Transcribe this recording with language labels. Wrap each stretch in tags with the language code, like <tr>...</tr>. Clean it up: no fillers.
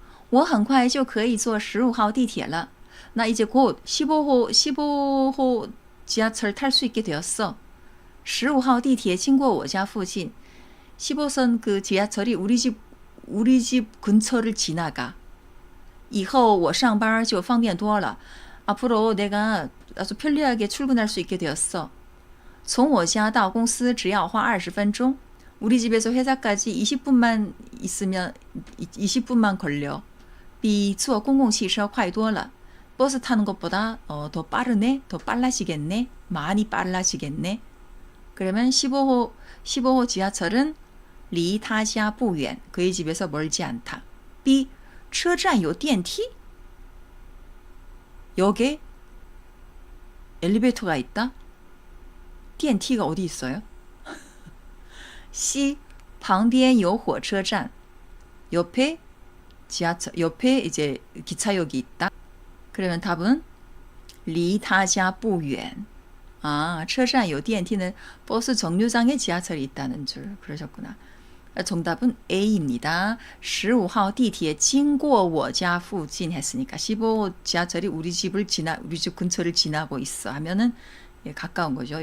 <zh>我很快就可以坐15号地铁了.</zh> <ko>나 이제 곧 15호 지하철 탈 수 있게 되었어.</ko> <zh>15号地铁经过我家附近.</zh> <ko>15선 그 지하철이 우리 집 근처를 지나가.</ko> <zh>以后我上班就方便多了.</zh> <ko>앞으로 내가 아주 편리하게 출근할 수 있게 되었어.</ko> <zh>从我家到公司只要花20分钟.</zh> <ko>우리 집에서 회사까지 20분만 있으면 20분만 걸려.</ko> <zh>比坐公共汽车快多了.</zh> <ko>버스 타는 것보다 더 빠르네? 더 빨라지겠네? 많이 빨라지겠네? 그러면 15호 지하철은</ko> <zh>离他家不远.</zh> <ko>그의 집에서 멀지 않다. B.</ko> <zh>车站有电梯?</zh> <ko>역에 엘리베이터가 있다? 电梯가 어디 있어요? C.</ko> <zh>旁边有火车站.</zh> <ko>옆에 지하철, 옆에 이제 기차역이 있다. 그러면 답은</ko> <zh>离他家不远.</zh> <ko>아,</ko> <zh>车站有电梯</zh> <ko>는 버스 정류장에 지하철이 있다는 줄. 그러셨구나. 정답은 A입니다.</ko> <zh>15号 地铁经过我家附近</zh> <ko>했으니까 15호 지하철이 우리 집 근처를 지나고 있어 하면은 예, 가까운 거죠.</ko>